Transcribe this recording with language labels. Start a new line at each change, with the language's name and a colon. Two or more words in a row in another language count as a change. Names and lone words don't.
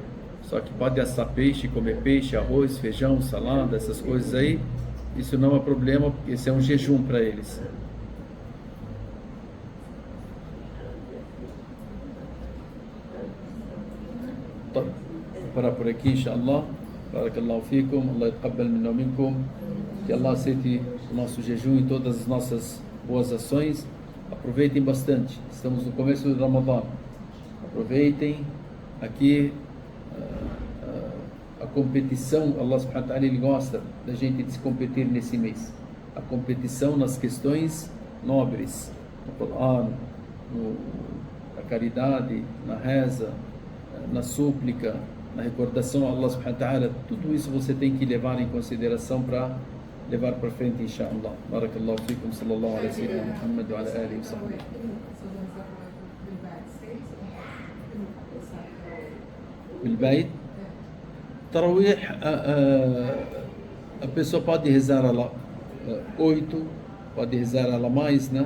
Portuguese: Só que pode assar peixe, comer peixe, arroz, feijão, salada, essas coisas aí. Isso não é problema, porque esse é um jejum para eles. Vou parar por aqui, inshallah.
Arabic: بارك الله فيكم، الله يتقبل منا منكم.
Portuguese: Que Allah aceite o nosso jejum e todas as nossas boas ações. Aproveitem bastante. Estamos no começo do Ramadã. Aproveitem aqui. A competição,
Arabic: الله سبحانه وتعالى,
Portuguese: ele gosta da gente de se competir nesse mês. A competição nas questões nobres, no Corão, na caridade, na reza, na súplica, na recordação a
Arabic: الله سبحانه وتعالى,
Portuguese: tudo isso você tem que levar em consideração para levar para frente, inshallah.
Arabic: بارك الله فيكم, صلى الله عليه وسلم، محمد وعلى آله وصحبه.
Portuguese: Bilbayt, Tarawih, a pessoa pode rezar ela 8, pode rezar ela mais, né?